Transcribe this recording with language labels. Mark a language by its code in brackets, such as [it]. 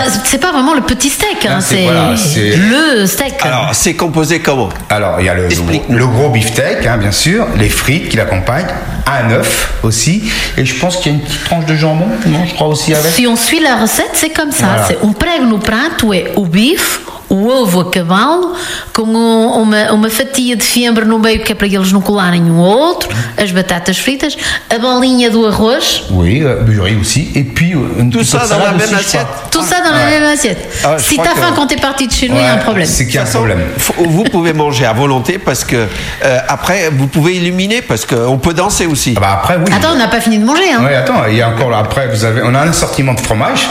[fr] C'est pas vraiment le petit steak, hein, c'est le steak. Alors, c'est composé comment? Alors, il y a le gros beefsteak, hein, bien sûr, les frites qui l'accompagnent, un œuf aussi. Et je pense qu'il y a une petite tranche de jambon, non? Je crois aussi avec. Si on suit la recette, c'est comme ça, voilà. C'est un [pt] prego no prato, é o bife, o ovo a cavalo, com uma fatia de fiambre no meio, que é para eles não colarem um ao outro, as batatas fritas, a bolinha do arroz. [fr] Oui, oui aussi. Et puis, tout ça dans la même assiette. Tout ça dans la même assiette. Si t'as faim quand t'es parti de chez nous, il y a un problème. C'est qu'il y a un problème. Vous pouvez manger à volonté parce que après, vous pouvez illuminer parce qu'on peut danser aussi. Ah bah après, oui. Attends, on n'a pas fini de manger. Hein. Oui, attends, il y a encore, après, on a un assortiment de fromage.